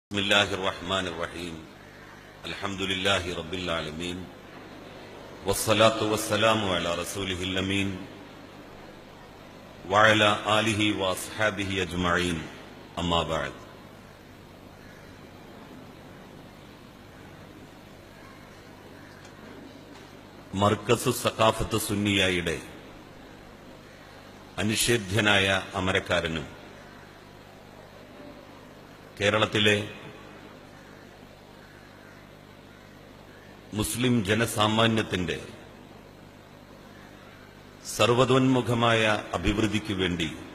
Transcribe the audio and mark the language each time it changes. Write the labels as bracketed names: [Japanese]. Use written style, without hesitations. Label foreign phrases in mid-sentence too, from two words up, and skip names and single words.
[Arabic] بسم الله الرحمن الرحيم الحمد لله رب العالمين والصلاة والسلام على رسوله الأمين وعلى آله وأصحابه أجمعين أما بعد മർക്കസ് സഖാഫത്ത് സുന്നിയയുടെ [Malayalam] അനിഷേധ്യനായ അമരക്കാരനും കേരളത്തിലെ മുസ്ലിം ജനസാമാന്യത്തിന്റെ സർവതോന്മുഖമായ അഭിവൃദ്ധിക്കു വേണ്ടി